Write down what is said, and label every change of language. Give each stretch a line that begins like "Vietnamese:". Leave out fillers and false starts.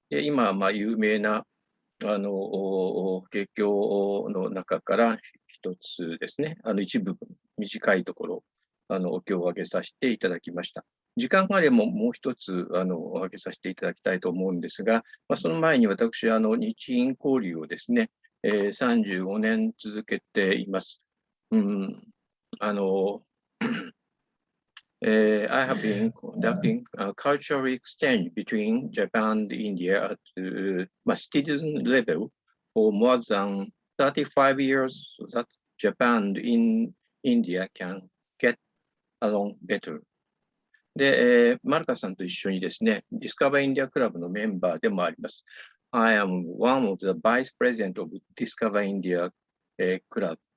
Japanese: で今、有名な法華経の中から一つですね、一部分、短いところ、お経を挙げさせていただきました。時間があればもう一つ挙げさせていただきたいと思うんですが、その前に私、日印交流をですね、35年続けています。
English: I have been conducting a cultural exchange between Japan and India at citizen level for more than 35 years so that Japan and India can get along better.
Japanese: で、マルカさんと一緒にですね、ディスカバーインディアクラブのメンバーでもあります。
English: I am one of the vice president of Discover India Club.